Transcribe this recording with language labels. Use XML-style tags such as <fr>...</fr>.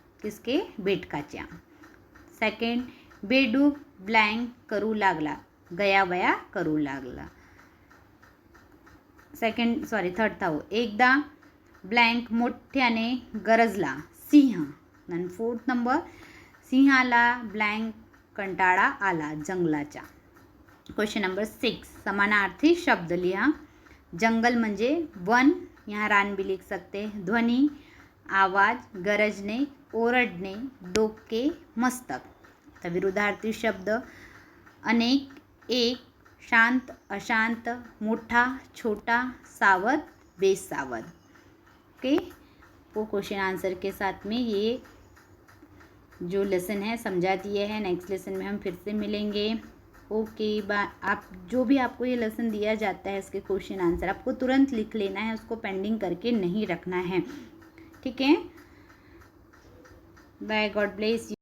<mr>किसके, बेटकाच्या. सेकंड, बेडूक ब्लँक करू लागला, गयावया करू लागला.</mr> <hi>थर्ड था वो.</hi> <mr>एकदा ब्लँक मोठ्याने गरजला सिंह. आणि फोर्थ नंबर, सिंहाला ब्लँक कंटाळा आला जंगलाच्या. क्वेश्चन नंबर 6, समानार्थी शब्द लिहा. जंगल म्हणजे वन,</mr> <hi>यहाँ रान भी लिख सकते हैं.</hi> <mr>ध्वनी, आवाज, गरजणे, ओरडणे, डोके, मस्तक. तर विरुद्धार्थी शब्द अनेक, एक, शांत, अशांत, मोठा, छोटा, सावध, बेसावध.</mr> <hi>ओके, वो क्वेश्चन आंसर के साथ में ये जो लेसन है समझा दिए हैं. नेक्स्ट लेसन में हम फिर से मिलेंगे. Okay bye. आप जो भी आपको ये लेसन दिया जाता है इसके क्वेश्चन आंसर आपको तुरंत लिख लेना है, उसको पेंडिंग करके नहीं रखना है. ठीक है. बाय.</hi> <en>God bless you.</en>